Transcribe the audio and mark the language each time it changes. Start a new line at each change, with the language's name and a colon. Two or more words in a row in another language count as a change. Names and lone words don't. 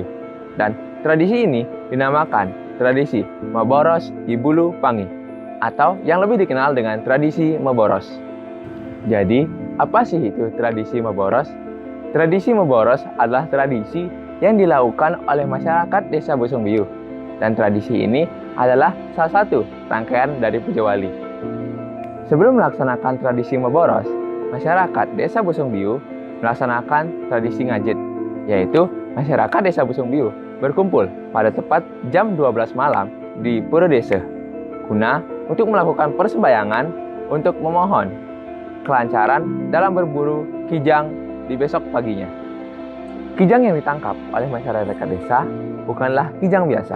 Indonesian: Dan tradisi ini dinamakan tradisi Maboros I Bulu Pangi, atau yang lebih dikenal dengan tradisi Maboros. Jadi, apa sih itu tradisi Maboros? Tradisi Maboros adalah tradisi yang dilakukan oleh masyarakat Desa Busungbiu. Dan tradisi ini adalah salah satu rangkaian dari Puja Wali. Sebelum melaksanakan tradisi Maboros, masyarakat Desa Busungbiu melaksanakan tradisi ngajit, yaitu masyarakat Desa Busungbiu berkumpul pada tepat jam 12 malam di Pura Desa, guna untuk melakukan persembayangan untuk memohon kelancaran dalam berburu kijang di besok paginya. Kijang yang ditangkap oleh masyarakat desa bukanlah kijang biasa.